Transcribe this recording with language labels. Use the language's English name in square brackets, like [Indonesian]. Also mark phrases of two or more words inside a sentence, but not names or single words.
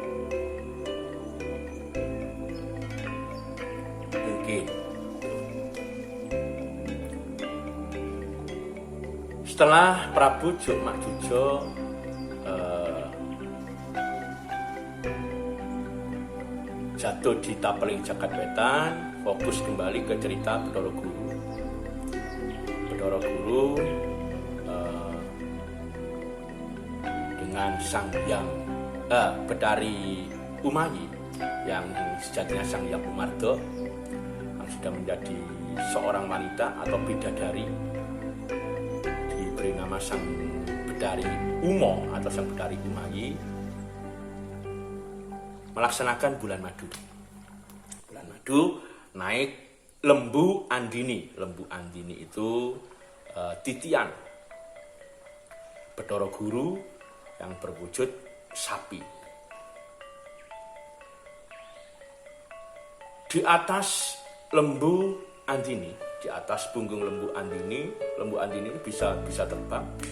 [Indonesian] Mungkin. Setelah Prabu Jukmakjujo jatuh di [Javanese] tapeling jagat wetan, [Indonesian] fokus kembali ke cerita Bathara Guru. Bathara Guru dengan Sang Hyang Betari Umayi yang sejatinya Sang Hyang Umarta, yang sudah menjadi seorang wanita atau bidadari, diberi nama Sang Betari Umo atau Sang Betari Umayi, melaksanakan bulan madu. Bulan madu naik lembu andini. Lembu andini itu titian Bathara Guru yang berwujud sapi. Di atas lembu andini, di atas punggung lembu andini bisa terbang.